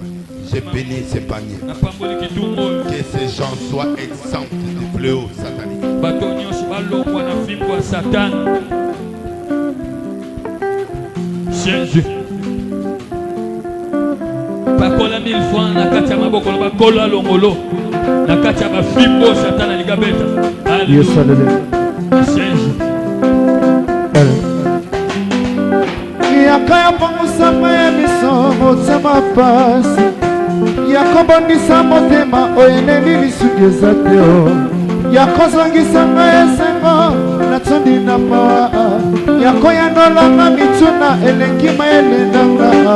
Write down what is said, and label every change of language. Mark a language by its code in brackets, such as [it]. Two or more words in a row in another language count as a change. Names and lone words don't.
[fr] J'ai béni ces paniers. Que ces gens soient exempts de fléaux sataniques. Jésus. [ln] Pakola 1000 fois na kati ya maboko na bakola longolo na kati ya bafimbo satana ligabeta. [fr] Alléluia. Jésus. [ln] Yakaya pangusama ya miso motema pasi yakobondisa motema oyeneli lisuki eza te yakozongisa ngai esengo natondi na mawa yakoyanolanga mituna elengi mayelendanga